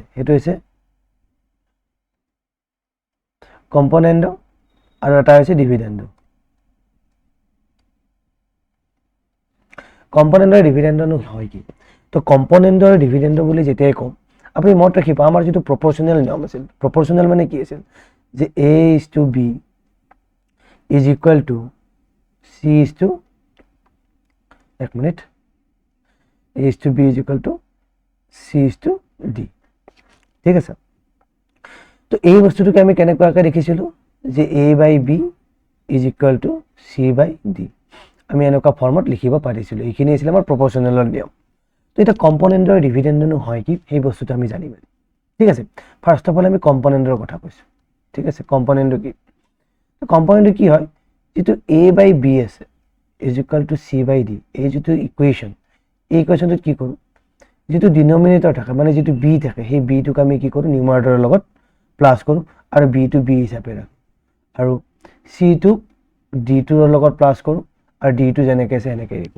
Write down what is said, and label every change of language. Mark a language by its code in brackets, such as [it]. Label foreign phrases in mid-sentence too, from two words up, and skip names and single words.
[as] সেইটো হৈছে কম্পনেণ্ট আৰু এটা হৈছে ডিভিডেণ্ড। কম্পনেণ্ট আৰু ডিভিডেণ্ডনো হয় কি? তো কম্পনেণ্ট আৰু ডিভিডেণ্ড বুলি যেতিয়াই কওঁ, আপুনি মনত ৰাখিব আমাৰ যিটো প্ৰপ'ৰ্চনেল নিয়ম আছিল, প্ৰপ'ৰ্চনেল মানে কি আছিল যে [en] A:B is equal to C:, [as] এক মিনিট, [en] A:B is equal to C:D, [as] ঠিক আছে? তো এই বস্তুটোকে আমি কেনেকুৱাকৈ দেখিছিলোঁ যে [en] A/B is equal to C/D, [as] আমি এনেকুৱা ফৰ্মত লিখিব পাৰিছিলোঁ। এইখিনি আছিলে আমাৰ প্ৰপ'ৰ্চনেলৰ নিয়ম। তো এতিয়া কম্পনেণ্টৰ ডিভিডেণ্ডনো হয় কি, সেই বস্তুটো আমি জানিম, ঠিক আছে? [en] First of all [as] আমি কম্পনেণ্টৰ কথা কৈছোঁ, ঠিক আছে? কম্পনেণ্টটো কি? কম্পনেণ্টটো কি হয়, যিটো A/B আছে [en] is equal to [as] C/D, এই যিটো ইকুৱেশ্যন, এই ইকুৱেশ্যনটোত কি কৰোঁ, যিটো ডিনমিনেটৰ থাকে, মানে যিটো বি থাকে, সেই বিটোক আমি কি কৰোঁ, নিউমাৰেটৰৰ লগত প্লাছ কৰোঁ আৰু বিটো বি হিচাপে ৰাখোঁ, আৰু চিটোক ডিটোৰ লগত প্লাছ কৰোঁ আৰু ডিটো যেনেকৈ আছে সেনেকৈ ৰাখোঁ।